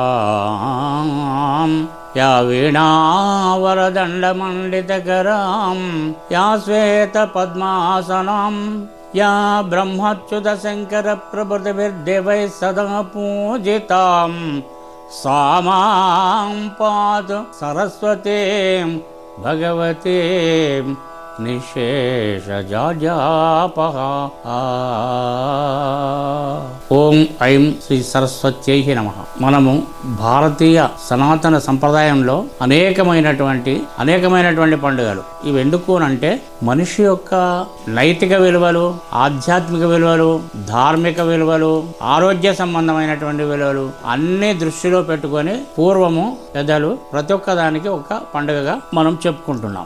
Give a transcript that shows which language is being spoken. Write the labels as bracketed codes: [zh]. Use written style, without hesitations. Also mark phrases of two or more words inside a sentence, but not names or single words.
[sa] या वीणावरदण्डमण्डितकरां या श्वेतपद्मासनं या ब्रह्मच्युतशङ्करप्रभृतिभिर्देवैः सदा पूजितां सा मां पातु सरस्वतीं भगवतीं निःशेषजाड्यापहा। ఓం ఐం శ్రీ సరస్వత్యై నమః. [te] మనము భారతీయ సనాతన సంప్రదాయంలో అనేకమైనటువంటి పండుగలు. ఇవి ఎందుకు అంటే మనిషి యొక్క నైతిక విలువలు, ఆధ్యాత్మిక విలువలు, ధార్మిక విలువలు, ఆరోగ్య సంబంధమైనటువంటి విలువలు అన్ని దృష్టిలో పెట్టుకొని పూర్వము పెద్దలు ప్రతి ఒక్క దానికి ఒక పండుగగా మనం చెప్పుకుంటున్నాం.